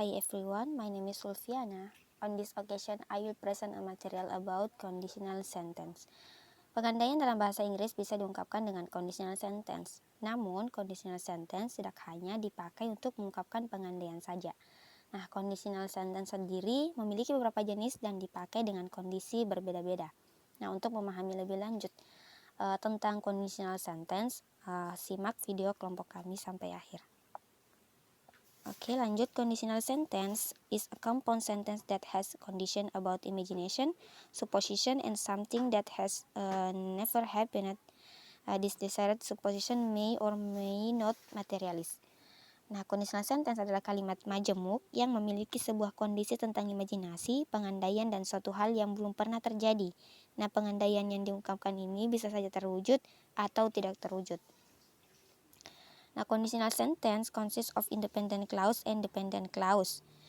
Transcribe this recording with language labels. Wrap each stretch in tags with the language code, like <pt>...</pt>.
<en>Hi everyone, my name is Sulfiana. On this occasion, I will present a material about conditional sentence.</en> <id>Pengandaian dalam bahasa Inggris bisa diungkapkan dengan conditional sentence. Namun, conditional sentence tidak hanya dipakai untuk mengungkapkan pengandaian saja. Nah, conditional sentence sendiri memiliki beberapa jenis dan dipakai dengan kondisi berbeda-beda. Nah, untuk memahami lebih lanjut tentang conditional sentence, simak video kelompok kami sampai akhir. Oke, lanjut.</id> <en>Conditional sentence is a compound sentence that has condition about imagination, supposition, and something that has never happened. This desired supposition may or may not materialize.</en> <id>Nah, conditional sentence adalah kalimat majemuk yang memiliki sebuah kondisi tentang imajinasi, pengandaian, dan suatu hal yang belum pernah terjadi. Nah, pengandaian yang diungkapkan ini bisa saja terwujud atau tidak terwujud.</id> <en>Nah, conditional sentence consists of independent clause and dependent clause.</en>